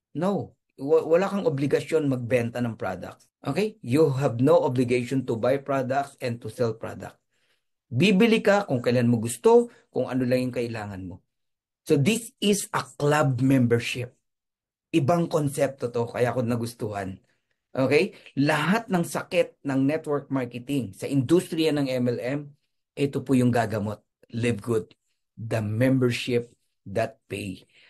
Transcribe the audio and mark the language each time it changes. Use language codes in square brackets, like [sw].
[tl] No, wala kang obligasyon magbenta ng products. Okay? [en] You have no obligation to buy products and to sell products. [tl] Bibili ka kung kailan mo gusto, kung ano lang yung kailangan mo. [en] So this is a club membership. [tl] Ibang konsepto to, kaya ako nagustuhan. Okay? Lahat ng sakit ng network marketing sa industriya ng MLM, ito po yung gagamot. [en] Live Good. The membership that pay.